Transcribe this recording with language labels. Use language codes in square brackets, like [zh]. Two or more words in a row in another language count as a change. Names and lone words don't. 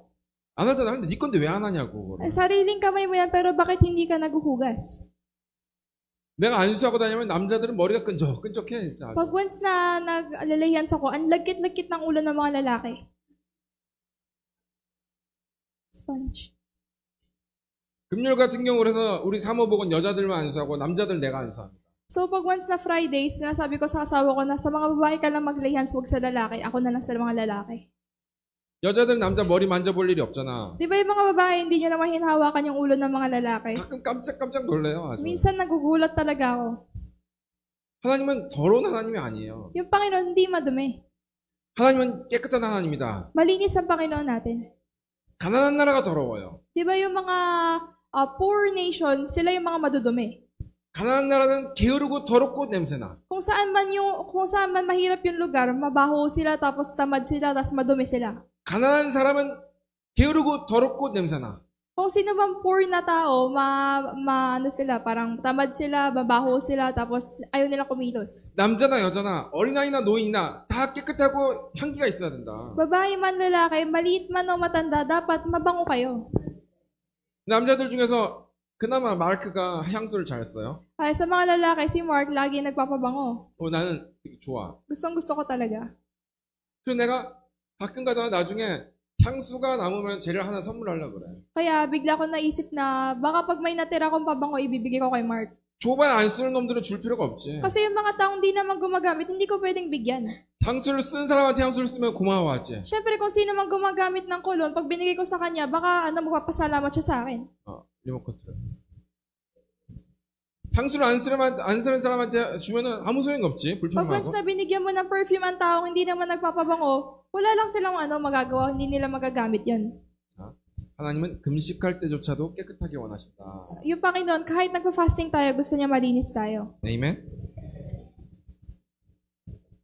[ko] 안 하잖아. 근데 네 건데 왜 안 하냐고. [tl] Ay, sariling kamay mo yan, pero bakit hindi ka naghuhugas? [ko] 내가 안수하고 다니면 남자들은 머리가 끈적끈적해 진짜. [tl] Pag once na nag-alalayansa ko, ang lagkit-lagkit ng ulo ng mga lalaki. Sponge. [ko] 금요일 같은 경우 그래서 우리 사모복은 여자들만 안수하고 남자들 내가 안수합니다. [tl] So pag once na Friday, sinasabi ko sa asawa ko na sa mga babae ka lang mag- [en] lay hands, [tl] huwag sa lalaki. Ako na lang sa mga lalaki. [ko] 여자들 남자 머리 만져볼 일이 없잖아. [tl] Di ba yung mga babae, hindi nyo naman hinahawakan yung ulo ng mga lalaki? [ko] 가끔 깜짝깜짝 놀래요. 아주. [tl] Minsan nagugulat talaga ako. [ko] 하나님은 더러운 하나님이 아니에요. [tl] Yung Panginoon hindi madumi. [ko] 하나님은 깨끗한 하나님이다. [tl] Malinis ang Panginoon natin. [ko] 가난한 나라가 더러워요. [tl] Di ba yung mga [en] poor nation, [tl] sila yung mga madudumi? [ko] 가난한 나라는 게으르고 더럽고 냄새나. [tl] Kung saan man mahirap yung lugar, mabaho sila, tapos tamad sila, tapos madumi sila. [ko] 가난한 사람은 게으르고 더럽고 냄새나. [tl] Kung sino bang poor na tao, ano sila, parang tamad sila, mabaho sila, tapos ayaw nila kumilos. [ko] 남자나 여자나 어린아이나 노인이나 다 깨끗하고 향기가 있어야 된다. [tl] Babae man lalaki, maliit man o matanda, dapat mabango kayo. [ko] 남자들 중에서 그나마 마르크가 향수를 잘 써요. [tl] Ay, sa mga lalaki, si Mark lagi nagpapabango. [ko] 나는 되게 좋아. [tl] Gustong-gusto ko talaga. [ko] 그래서 내가 가끔 가다가 나중에 향수가 남으면 쟤를 하나 선물하려고 그래. [tl] Kaya bigla ko naisip na baka pag may natira kong pabango, ibibigay ko kay Mark. [ko] 조반 안 쓰는 놈들은 줄 필요가 없지. [tl] Kasi yung mga taong di naman gumagamit, hindi ko pwedeng bigyan. [ko] 향수를 쓰는 사람한테 향수를 쓰면 고마워하지. [tl] Siyempre, kung sino man gumagamit ng kolon, pag binigay ko sa kanya, baka magpapasalamat siya sa akin. [ko] 리모컨 틀어. 향수를 안 쓰는 사람한테 주면은 아무 소용이 없지. [tl] Pag once [ko] 불평하고. [tl] na binigyan mo ng perfume ang taong hindi naman nagpapabango, wala lang silang magagawa, hindi nila magagamit yon. [ko] 자, 하나님은 금식할 때조차도 깨끗하게 원하신다. [tl] Yung Panginoon, kahit nagpa-fasting tayo, gusto niya malinis tayo. [ko] 아멘.